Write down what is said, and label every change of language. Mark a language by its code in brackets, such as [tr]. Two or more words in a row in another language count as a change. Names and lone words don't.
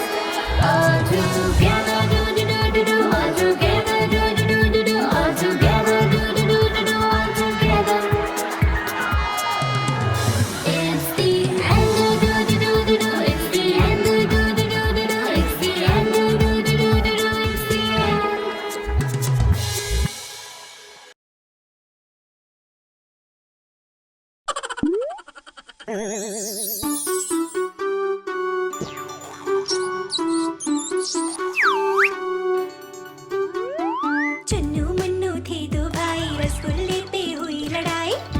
[en] All together do, all together do, all together do, all together. It's the end do, it's the end do, it's the end do, it's the end. [hi] चन्नू मन्नू थे दो भाई, रसगुल्ले पे हुई लड़ाई।